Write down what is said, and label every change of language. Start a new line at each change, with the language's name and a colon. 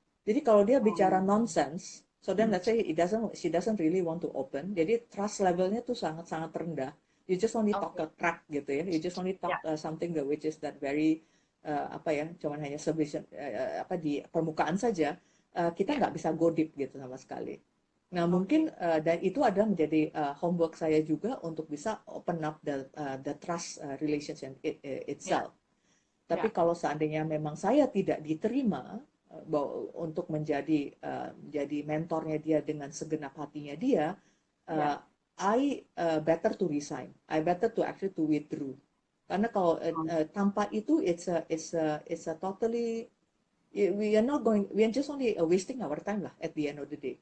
Indonesian: Jadi kalau dia bicara
English: nonsense, so then let's say she doesn't really want to open.
Indonesian: Jadi trust levelnya tuh sangat sangat rendah.
English: You just only talk
Indonesian: Oke.
English: a crack gitu ya. You just only talk
Indonesian: Ya.
English: something that which is that very
Indonesian: cuman hanya di permukaan saja. Kita Ya. nggak bisa
English: go deep
Indonesian: gitu sama sekali. Nah, mungkin Oke. dan itu adalah menjadi homework saya juga untuk bisa
English: open up the trust relationship
Indonesian: Ya. itself. Tapi Ya. kalau seandainya memang saya tidak diterima untuk menjadi mentornya dia dengan segenap hatinya dia, uh, Ya.
English: I better to resign. I better to actually to withdraw.
Indonesian: Karena kalau tanpa itu
English: it's a totally we are just only wasting our time lah at the end of the day